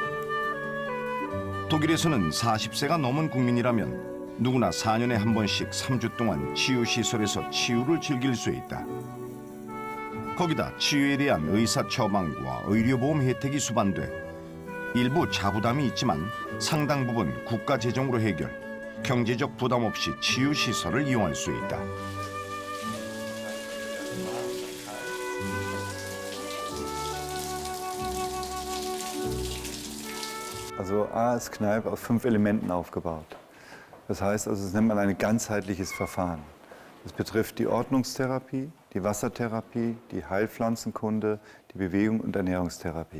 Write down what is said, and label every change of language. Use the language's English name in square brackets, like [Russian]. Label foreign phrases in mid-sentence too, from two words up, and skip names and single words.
[Korean] 독일에서는 40세가 넘은 국민이라면 누구나 4년에 한 번씩 3주 동안 치유시설에서 치유를 즐길 수 있다. 거기다 치유에 대한 의사 처방과 의료보험 혜택이 수반돼 일부 자부담이 있지만 상당 부분 국가 재정으로 해결, 경제적 부담 없이 치유시설을 이용할 수 있다. [German] Also A ist Kneipp aus 5 Elementen aufgebaut. Das heißt, das nennt man ein ganzheitliches Verfahren. Das betrifft die Ordnungstherapie, die Wassertherapie, die Heilpflanzenkunde, die Bewegung und Ernährungstherapie.